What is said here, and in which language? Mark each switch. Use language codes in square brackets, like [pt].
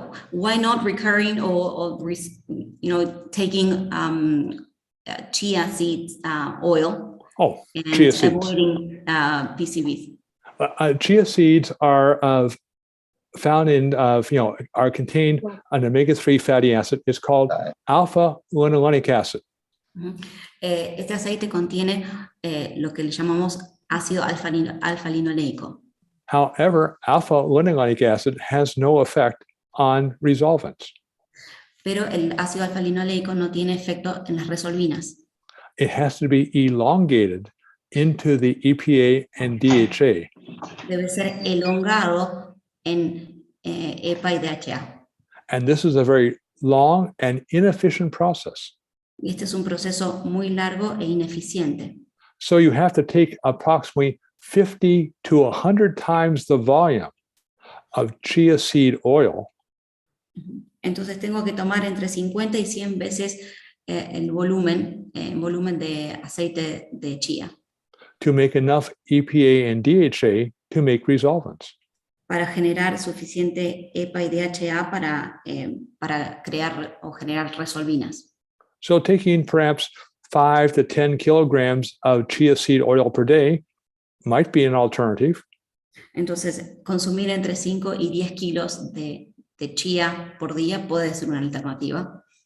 [en] Why not recurring or taking chia seeds oil Oh, and chia seeds. avoiding PCBs? Chia seeds are found in, are contained an omega-3 fatty acid. It's called alpha-linolenic acid. [es] Este aceite contiene lo que le llamamos ácido alfa-linoleico. [en] However, alpha-linolenic acid has no effect on resolvents. [es] Pero el ácido alfa-linoleico no tiene efecto en las resolvinas. [en] It has to be elongated into the EPA and DHA. [es] Debe ser elongado en EPA y DHA. [en] And this is a very long and inefficient process. [es] Y este es un proceso muy largo e ineficiente. [en] So you have to take approximately 50 to 100 times the volume of chia seed oil [es] Entonces tengo que tomar entre 50 y 100 veces el volumen de aceite de chía [en] to make enough EPA and DHA to make resolvents. [es] para generar suficiente EPA y DHA para crear o generar resolvinas. [en] So taking perhaps 5 to 10 kilograms of chia seed oil per day might be an alternative. [es] Entonces, consumir entre 5 y 10 kilos de chía por día puede ser una alternativa,